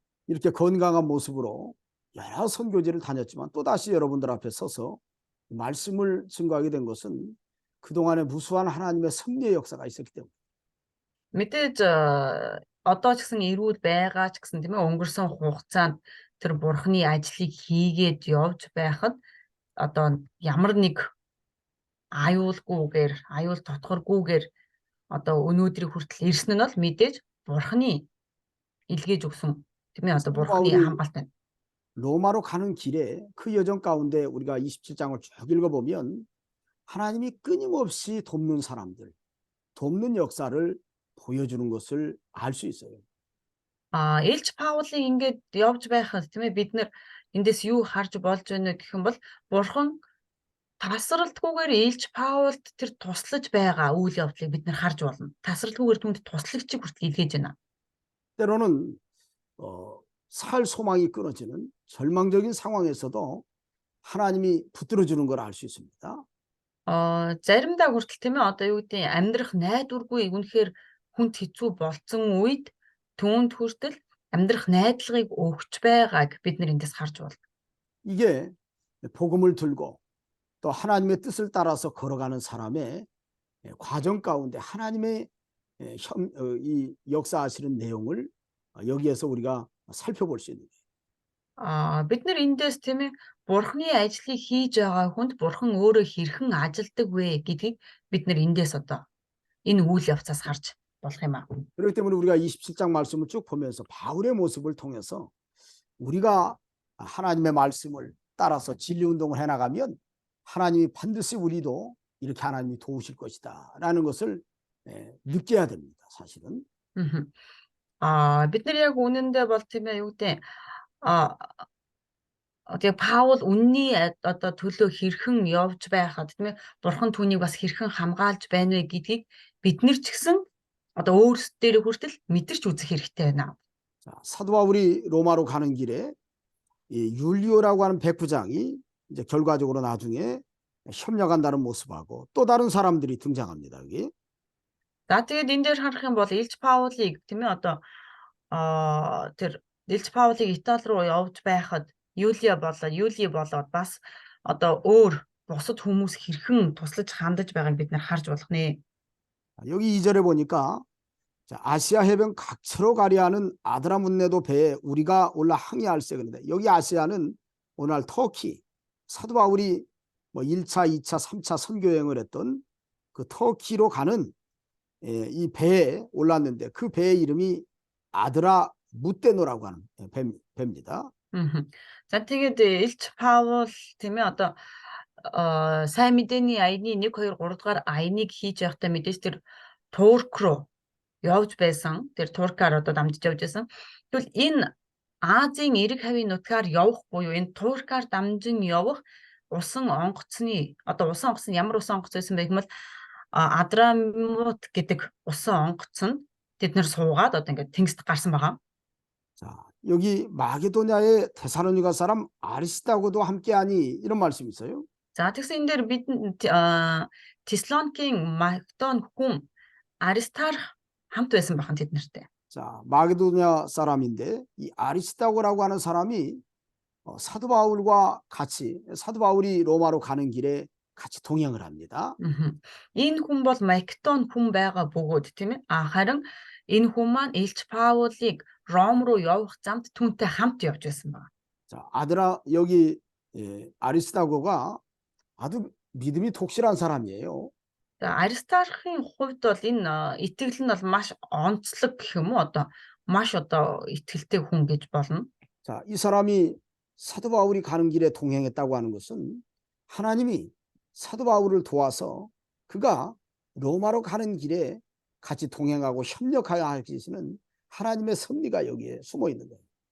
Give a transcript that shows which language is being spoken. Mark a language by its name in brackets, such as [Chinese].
[Korean] 이렇게 건강한 모습으로 여러 선교지를 다녔지만 또다시 여러분들 앞에 서서 말씀을 증거하게 된 것은 그동안에 무수한 하나님의 섭리의 역사가 있었기 때문에. [Mongolian] Мэдээж одоо ч гэсэн эрүүл байгаа ч гэсэн тийм ээ өнгөрсөн хугацаанд тэр бурхны ажлыг хийгээд явж байхад одоо ямар нэг аюул тотгоргүйгээр одоо өнөөдрийг хүртэл ирсэн нь бол мэдээж бурхны илгээж өгсөн тийм ээ одоо [Korean] 사도 [Mongolian] бурхны [Korean] 바울이 [Mongolian] хамгаалт байна. [Korean] 로마로 가는 길에 그 여정 가운데 우리가 27장을 쭉 읽어보면 하나님이 끊임없이 돕는 사람들, 돕는 역사를 보여주는 것을 알 수 있어요. [Mongolian] Элч Паулыг ингээд явж байхад тийм ээ бид нэр эндээс юу харж болж байна гэх юм бол бурхан тасралтгүйгээр Элч Паулд тэр туслаж байгаа үйл явдлыг бид нэр харж болно. Тасралтгүйгээр түнд туслагчийг хүртэл илгээж байна. [Korean] 때로는 살 소망이 끊어지는 절망적인 상황에서도 하나님이 붙들어 주는 걸 알 수 있습니다. [Mongolian] Заримдаа хүртэл тийм ээ одоо юу гэдэг амьдрах найдваргүй үнэхээр хүнд хэцүү болцсон үед түүнд хүртэл амьдрах найдлагыг өгч байгааг бид нэр эндээс харж байна. [Korean] 이게 복음을 들고 또 하나님의 뜻을 따라서 걸어가는 사람의 과정 가운데 하나님의 이 역사하시는 내용을 여기에서 우리가 살펴볼 수 있는 거예요. [Mongolian] Бид нар эндээс тийм ээ бурхны ажлыг хийж байгаа хүнд бурхан өөрөө хэрхэн ажилдаг вэ гэдгийг бид нар эндээс одоо энэ үйл явцаас харж болох юм аа. [Korean] 그렇기 때문에 우리가 27장 말씀을 쭉 보면서 바울의 모습을 통해서 우리가 하나님의 말씀을 따라서 진리 운동을 해나가면 하나님이 반드시 우리도 이렇게 하나님이 도우실 것이다 라는 것을 느껴야 됩니다. 사실은. [Mongolian] Бид нар яг үнэндээ бол тийм ээ юу гэдэг тэгээ Паул үнний одоо төлөө хэрхэн явж байхад тийм ээ бурхан түүнийг бас хэрхэн хамгаалж байна вэ гэдгийг бид нар ч гэсэн одоо өөрсдөө хүртэл мэдэрч үзэх хэрэгтэй байна. [Korean] 자, 사도 바울이 로마로 가는 길에 이 율리오라고 하는 백부장이 이제 결과적으로 나중에 협력한다는 모습하고 또 다른 사람들이 등장합니다. 여기. [Mongolian] За тэгээд энэ дээр харах юм бол Илч Паулыг тийм ээ одоо тэр Илч Паулыг Итали руу явж байхад Юли болоод бас одоо өөр бусад хүмүүс хэрхэн туслаж хандаж байгааг бид нар харж болох нэ. [Korean] 여기 2절에 보니까 아시아 해변 각처로 가려 하는 아드라문네도 배에 우리가 올라 항해할세 그런데 여기 아시아는 오늘 터키 사도 바울이 뭐 1차, 2차, 3차 선교 여행을 했던 그 터키로 가는 이 배에 올랐는데 그 배의 이름이 아드라 무테노라고 하는 배입니다. [Mongolian] За тэгээд Илч Паул тийм ээ одоо сайн мэдээний аяны 1 2 3 дугаар аяныг хийж явахдаа мэдээж тэр Турк руу явж байсан. Тэр Туркаар одоо дамжиж явж байсан. Тэгвэл энэ Азийн эрэг хавийн нутгаар явах буюу энэ Туркаар дамжин явах усан онгоцны одоо усан онгоц нь ямар усан онгоц байсан бэ гэвэл Адрамут гэдэг усан онгоц нь тэд нэр суугаад одоо ингээд тэнгист гарсан байгаа. [Korean] 자, 여기 마게도냐의 데살로니가 사람 아리스다고도 함께하니 이런 말씀이 있어요. [Mongolian] За тэгсэн энэ дээр бид Теслоникийн Македон хүн Аристарх хамт байсан бахан тэд нартэй. [Korean] 자, 마게도냐 사람인데 이 아리스다고라고 하는 사람이 사도 바울과 같이 사도 바울이 로마로 가는 길에 같이 동행을 합니다. [Mongolian] Энэ хүн бол Македон хүн байгаа бөгөөд тийм ээ. Харин энэ хүн маань Илч Паулыг Ром руу явах замд түүнтэй хамт явж байсан байна. [Korean] 자, 여기 아리스다고가 아주 믿음이 독실한 사람이에요. [Mongolian] Аристархын хувьд бол энэ итгэл нь бол маш онцлог гэх юм уу одоо маш одоо итгэлтэй хүн гэж болно. [Korean] 자, 이 사람이 사도 바울이 가는 길에 동행했다고 하는 것은 하나님이 사도 바울을 도와서 그가 로마로 가는 길에 같이 동행하고 협력하여 하시는 하나님의 섭리가 여기에 숨어 있는 거예요.